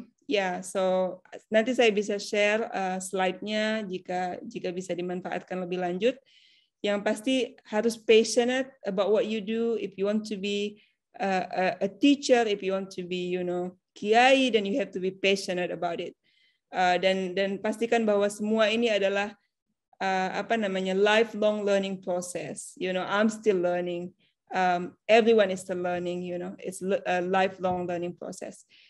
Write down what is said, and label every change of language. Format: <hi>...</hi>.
<id>Ya, so nanti saya bisa share slide-nya jika bisa dimanfaatkan lebih lanjut. Yang pasti harus</id> <en>passionate about what you do. If you want to be a teacher, if you want to be, kiai, then you have to be passionate about it.</en> <id>Dan pastikan bahwa semua ini adalah</id> <en>lifelong learning process. I'm still learning. Everyone is still learning. It's a lifelong learning process.</en>